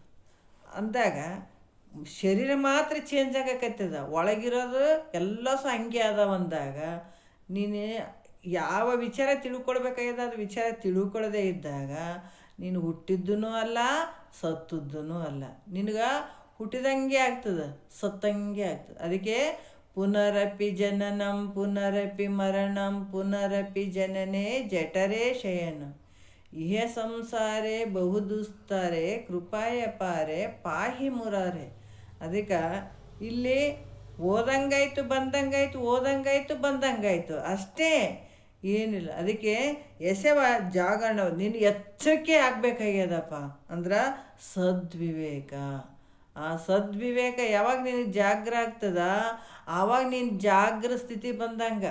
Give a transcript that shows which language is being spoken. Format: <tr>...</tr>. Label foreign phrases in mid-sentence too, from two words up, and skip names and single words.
<kn>ಅಂದಾಗ ಶರೀರ ಮಾತ್ರ ಚೇಂಜ್ ಆಗಕತ್ತದ, ಒಳಗಿರೋದು ಎಲ್ಲ ಸಹ ಹಂಗೆ ಅದಾವಂದಾಗ ನೀನು ಯಾವ ವಿಚಾರ ತಿಳ್ಕೊಳ್ಬೇಕಾಗ್ಯದ ಅದು ವಿಚಾರ ತಿಳ್ಕೊಳ್ಳೋದೇ ಇದ್ದಾಗ ನೀನು ಹುಟ್ಟಿದ್ದೂ ಅಲ್ಲ, ಸತ್ತದ್ದೂ ಅಲ್ಲ. ನಿನಗೆ ಹುಟ್ಟಿದಂಗೆ ಆಗ್ತದೆ, ಸತ್ತಂಗೆ ಆಗ್ತದೆ.</kn> <sa>ಅದಕ್ಕೆ ಪುನರಪಿ ಜನನಂ ಪುನರಪಿ ಮರಣಂ ಪುನರಪಿ ಜನನೇ ಜಠರೇ ಶಯನ ಇಹ ಸಂಸಾರೇ ಬಹುದುಸ್ತಾರೆ ಕೃಪಾಯ ಪಾರೆ ಪಾಹಿ ಮುರಾರೆ.</sa> <kn>ಅದಕ್ಕೆ ಇಲ್ಲಿ ಓದಂಗಾಯ್ತು ಬಂದಂಗಾಯ್ತು, ಓದಂಗಾಯ್ತು ಬಂದಂಗಾಯ್ತು ಅಷ್ಟೇ, ಏನಿಲ್ಲ. ಅದಕ್ಕೆ ಎಸೆವ ಜಾಗರಣ ನೀನು ಎಚ್ಚರಿಕೆ ಆಗಬೇಕಾಗ್ಯದಪ್ಪ ಅಂದ್ರೆ ಸದ್ವಿವೇಕ. ಆ ಸದ್ವಿವೇಕ ಯಾವಾಗ ನಿನಗೆ ಜಾಗ್ರ ಆಗ್ತದ ಆವಾಗ ನೀನು ಜಾಗ್ರ ಸ್ಥಿತಿ ಬಂದಂಗೆ.</kn>